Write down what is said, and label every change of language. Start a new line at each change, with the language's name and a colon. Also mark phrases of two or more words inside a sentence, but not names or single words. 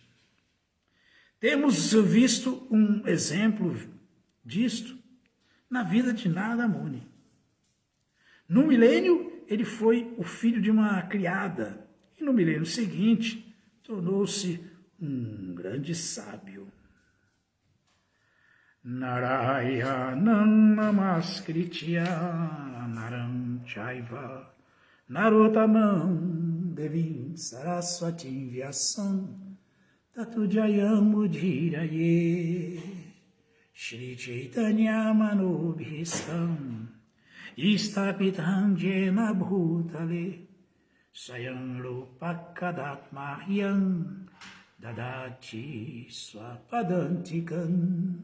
Portuguese: Temos visto um exemplo disto na vida de Narada Muni. No milênio, ele foi o filho de uma criada, e no milênio seguinte, tornou-se um grande sábio.
Sanskrit: Narayanam namaskritya naram chaiva narotamam devim saraswatim vyasam tatu jayam udhiraye Shri Chaitanya manubhistam istapitam jena bhutale sayam rupakadatmahyam dadati swapadantikam.